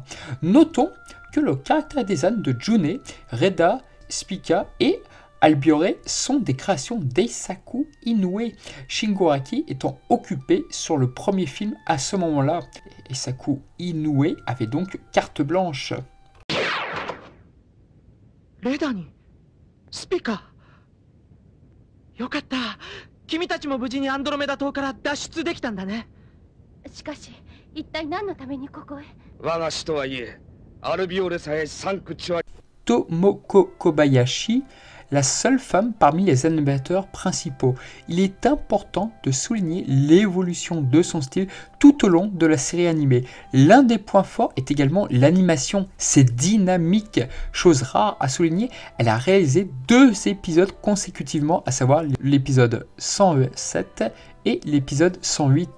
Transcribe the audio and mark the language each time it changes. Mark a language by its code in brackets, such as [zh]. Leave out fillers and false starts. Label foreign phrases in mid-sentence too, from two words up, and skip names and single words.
[fr] Notons que le caractère design de June, Reda, Spica et Albiore sont des créations d'Eisaku Inoue, Shingo Araki étant occupé sur le premier film à ce moment-là. Eisaku Inoue avait donc carte blanche. [ja] Reda ni Spica. よかった。君たちも無事に Andromeda島から脱出できたんだね。しかし、一体何のためにここへ？我が師とはいえ、アルビオレさえサンクチュアリ。 [fr] Tomoko Kobayashi, la seule femme parmi les animateurs principaux. Il est important de souligner l'évolution de son style tout au long de la série animée. L'un des points forts est également l'animation, c'est dynamique. Chose rare à souligner, elle a réalisé 2 épisodes consécutivement, à savoir l'épisode 107 et l'épisode 108.